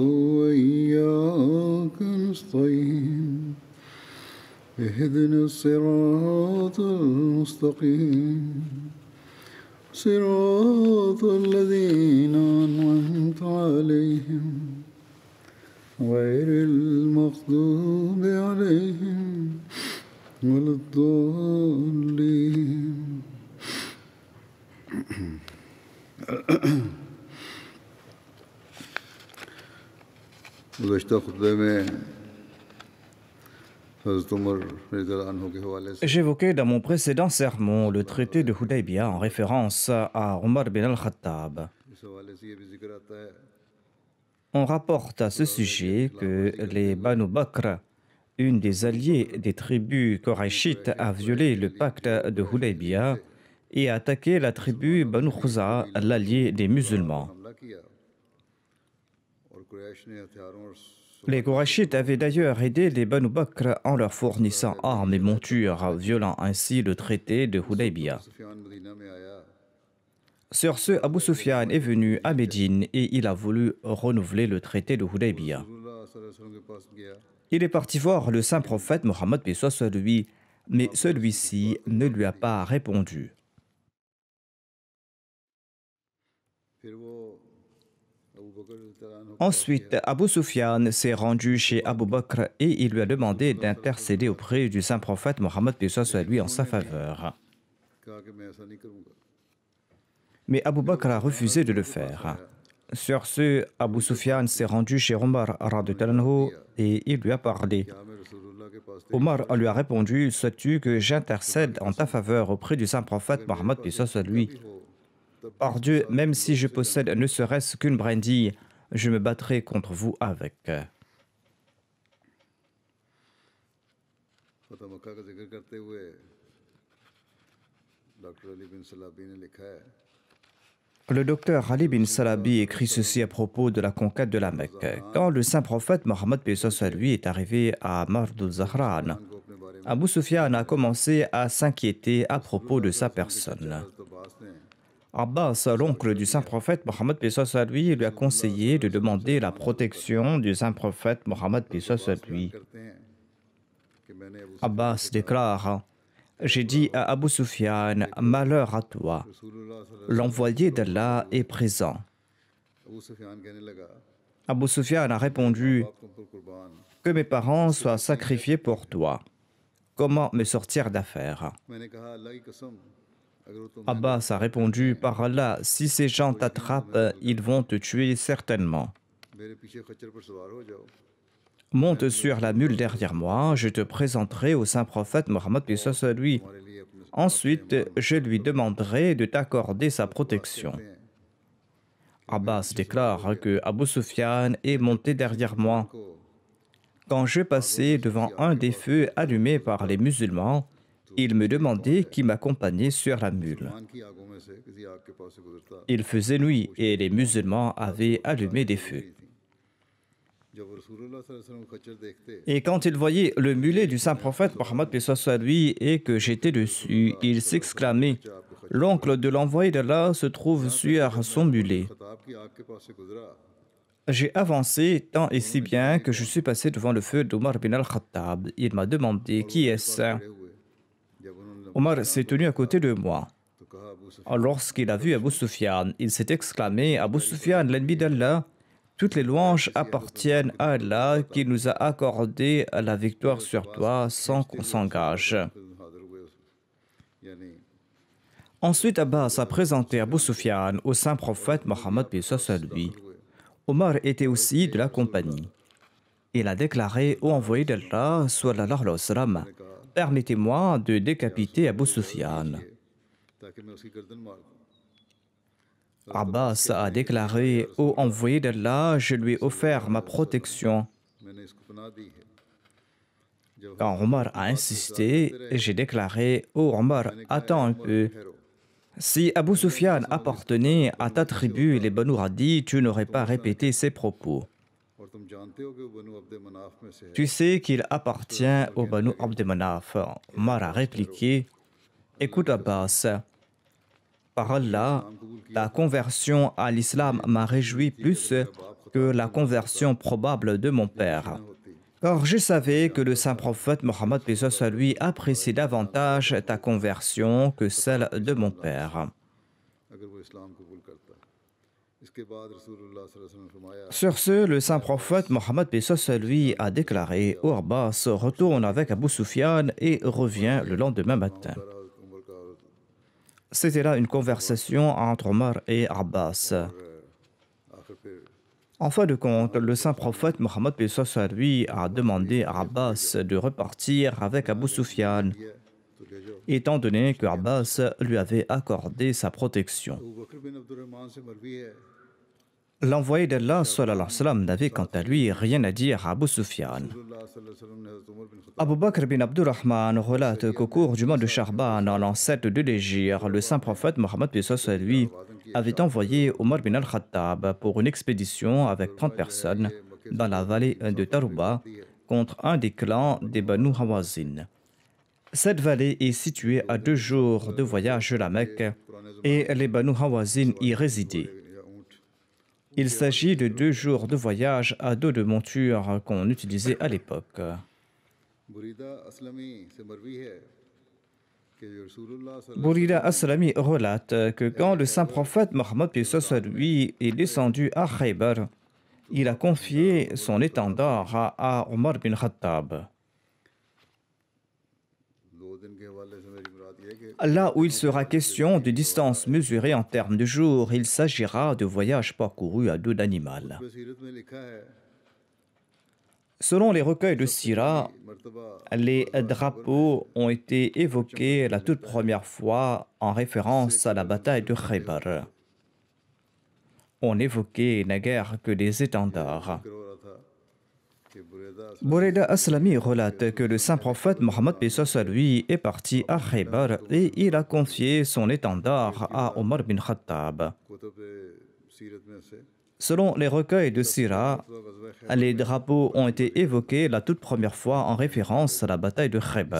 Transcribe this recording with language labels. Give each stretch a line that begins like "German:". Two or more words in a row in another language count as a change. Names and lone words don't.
Arabic: وإياك نستعين اهدنا الصراط المستقيم صراط الذين أنعمت عليهم غير المغضوب عليهم ولا الضالين.
Urdu: گزشتہ خطبے میں حضرت عمر
Arabic: رضي الله عنه
Urdu: کے حوالے سے
French: J'évoquais dans mon précédent sermon le traité de Hudaybiyah en référence à Omar bin al-Khattab.
Urdu: اس حوالے سے یہ بھی ذکر آتا ہے
French: On rapporte à ce sujet que les Banu Bakr, une des alliées des tribus Qurayshites, a violé le pacte de Hudaybiyah et a attaqué la tribu Banu Khuza, l'allié des musulmans.
Urdu: حملہ کیا اور قریش نے ہتھیاروں اور
French: Les Qurayshites avaient d'ailleurs aidé les Banu Bakr en leur fournissant armes et montures, violant ainsi le traité de Hudaybiyah.
Urdu: سفیان مدینہ میں آیا
French: Sur ce, Abu Sufyan est venu à Médine et il a voulu renouveler le traité de Hudaybiyah.
Urdu: رسول اللہ
Arabic: صلى الله عليه وسلم
Urdu: کے پاس گیا
French: Il est parti voir le saint prophète Mohammed paix soit sur lui, mais celui-ci ne lui a pas répondu.
Urdu: پھر وہ ابو بکر
Arabic: رضي الله عنه
French: Ensuite, Abu Sufyan s'est rendu chez Abu Bakr et il lui a demandé d'intercéder auprès du saint prophète Mohammed paix soit sur lui en sa faveur.
Urdu: کہا کہ میں ایسا نہیں کروں گا
French: Mais Abu Bakr a refusé de le faire. Sur ce, Abu Sufyan s'est rendu chez Omar
Arabic: رضي الله عنه
French: et il lui a parlé.
Urdu: کیا میں رسول اللہ کے پاس
French: Omar lui a répondu: souhaites-tu que j'intercède en ta faveur auprès du saint prophète Mohammed paix soit sur lui? Par Dieu, même si je possède ne serait-ce qu'une brindille, je me battrai contre vous avec.
Urdu: فتح مکہ کا ذکر کرتے ہوئے ڈاکٹر علی بن صلابی نے لکھا ہے
French: Le docteur Ali bin Salabi écrit ceci à propos de la conquête de la Mecque. Quand le saint prophète Mohammed paix soit sur lui est arrivé à Mardul Zahran,
Urdu: کو اپنے بارے میں
French: Abu Sufyan a commencé à s'inquiéter à propos de sa personne.
Urdu: حضرت عباس نے
French: Abbas, l'oncle du saint prophète Mohammed paix soit sur lui, lui a conseillé de demander la protection du saint prophète Mohammed paix soit sur lui.
Urdu: کرتے ہیں کہ میں نے ابو
French: Abbas déclare: j'ai dit à Abu Sufyan, malheur à toi,
Urdu: رسول اللہ صلی اللہ
French: l'envoyé d'Allah est présent.
Urdu: ابو سفیان کہنے لگا
French: Abu Sufyan a répondu:
Urdu: آپ تم پر قربان
French: que mes parents soient sacrifiés pour toi. Comment me sortir d'affaire?
Urdu: میں نے کہا اللہ کی قسم اگر وہ تم
French: Abbas a répondu: par Allah, si ces gens t'attrapent, ils vont te tuer certainement.
Urdu: میرے پیچھے خچر پر سوار ہو جاؤ
French: Monte sur la mule derrière moi, je te présenterai au saint prophète Mohammed paix soit sur lui.
Urdu: ہمارے لیے اپنے
French: Ensuite, je lui demanderai de t'accorder sa protection. Abbas déclare que Abu Sufyan est monté derrière moi.
Urdu: को
French: Quand je passais devant un des feux allumés par les musulmans, il me demandait qui m'accompagnait sur la mule.
Urdu: مان کی آگوں میں سے کسی آگ کے پاس سے گزرتا
French: Il faisait nuit et les musulmans avaient allumé des feux.
Urdu: جب وہ رسول اللہ
Arabic: صلى الله عليه وسلم
Urdu: کو خچر دیکھتے
French: Et quand il voyait le mulet du saint prophète Mohammed paix soit sur lui et que j'étais dessus, il s'exclamait: l'oncle de l'envoyé d'Allah se trouve sur son mulet.
Urdu: خطاب کی آگ کے پاس سے گزرا
French: J'ai avancé tant et si bien que je suis passé devant le feu d'Omar bin al-Khattab. Il m'a demandé: qui est-ce?
Urdu: کھڑے ہوئے جب انہوں نے
French: Omar s'est tenu à côté de moi.
Urdu: تو کہا ابو سفیان
French: Lorsqu'il a vu Abu Sufyan, il s'est exclamé: Abu Sufyan, l'ennemi d'Allah, toutes les louanges appartiennent à Allah qui nous a accordé la victoire sur toi sans qu'on s'engage.
Urdu: حاضر ہوئے یعنی
French: Ensuite, Abbas a présenté Abu Sufyan au saint prophète Mohammed paix soit sur lui. Omar était aussi de la compagnie. Il a déclaré au envoyé d'Allah,
Arabic: صلى الله عليه وسلم,
French: permettez-moi de décapiter Abu Sufyan.
Urdu: تاکہ میں اس کی گردن مار دوں
French: Abbas a déclaré au envoyé d'Allah, je lui ai offert ma protection.
Urdu: میں نے اس کو پناہ دی ہے جب
French: Quand Omar a insisté, j'ai déclaré: Oh Omar, attends un peu.
Urdu: ठहरो
French: Si Abu Sufyan appartenait à ta tribu, les Banu Hadi, tu n'aurais pas répété ces propos.
Urdu: اور تم جانتے ہو کہ وہ بنو عبد مناف میں سے ہے
French: Tu sais qu'il appartient au Banu Abd Manaf. Omar a répliqué: Écoute Abbas, par Allah, ta conversion à l'islam m'a réjoui plus que la conversion probable de mon père. Or, je savais que le saint prophète Mohammed paix soit sur lui apprécie davantage ta conversion que celle de mon père.
Urdu: اگر وہ اسلام قبول کرتا اس کے بعد رسول اللہ
Arabic: صلى الله عليه وسلم
Urdu: نے فرمایا
French: Sur ce, le saint prophète Mohammed paix soit sur lui a déclaré: Ô Abbas, retourne avec Abu Sufyan et reviens le lendemain matin.
Urdu: عمر کا اور
French: C'était là une conversation entre Omar et Abbas.
Urdu: آخر پھر
French: En fin de compte, le saint prophète Mohammed paix soit sur lui a demandé à Abbas de repartir avec Abu Sufyan,
Urdu: کیا تو لے جاؤ
French: étant donné que Abbas lui avait accordé sa protection.
Urdu: ابو بکر بن عبد الرحمن سے مروی ہے
French: L'envoyé d'Allah
Arabic: صلى الله عليه وسلم,
French: n'avait quant à lui rien à dire à Abu Sufyan.
Urdu: رسول اللہ
Arabic: صلى الله عليه وسلم
Urdu: نے حضرت عمر بن خطاب
French: Abu Bakr bin Abdurrahman relate qu'au cours du mois de Charban, en l'an 7 de l'Hégire, le saint prophète Mohammed paix soit sur lui avait envoyé Omar bin al-Khattab pour une expédition avec 30 personnes dans la vallée de Tarouba contre un des clans des Banu Hawazin. Cette vallée est située à 2 jours de voyage de la Mecque et les Banu Hawazin y résidaient.
Urdu: یا اونٹ
French: Il s'agit de 2 jours de voyage à dos de monture qu'on utilisait à l'époque.
Urdu: بریدہ اسلمی سے مروی ہے کہ رسول اللہ صلی اللہ
French: Bourida Aslami relate que quand le saint prophète Mohammed paix soit sur lui est descendu à Khaybar, il a confié son étendard à Omar bin Khattab.
Urdu: دو دن کے حوالے سے میری مراد یہ ہے کہ
French: Là où il sera question de distance mesurée en termes de jours, il s'agira de voyages parcourus à dos d'animal.
Urdu: سیرت میں لکھا ہے
French: Selon les recueils de Sira,
Urdu: मर्तबा
French: les drapeaux ont été évoqués la toute première fois en référence à la bataille de Khaybar. On n'évoquait naguère que des étendards.
Urdu: ذکر ہو رہا تھا کہ بریدہ
French: Boureda Aslami relate que le saint prophète Mohammed paix soit sur lui est parti à Khaybar et il a confié son étendard à Omar bin Khattab.
Urdu: کتب سیرت میں سے
French: Selon les recueils de Sira, les drapeaux ont été évoqués la toute première fois en référence à la bataille de Khaybar.